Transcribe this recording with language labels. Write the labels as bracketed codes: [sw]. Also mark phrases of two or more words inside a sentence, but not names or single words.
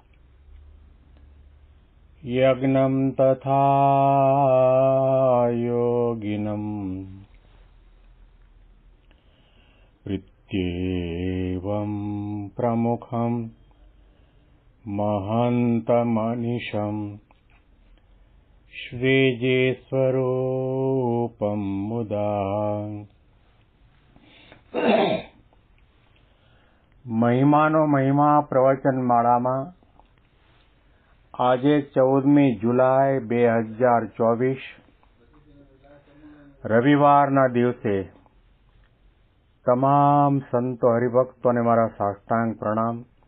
[sa] यज्ञं तथा योगिनं प्रत्येवं प्रमुखं महन्तमनिशं श्रीजीस्वरूपं मुदा [gu] મહિમાનો મહિમા પ્રવચન માળામાં આજે 14મી જુલાઈ 2024 રવિવારના દિવસે તમામ સંતો હરિભક્તોને મારા સાષ્ટાંગ પ્રણામ.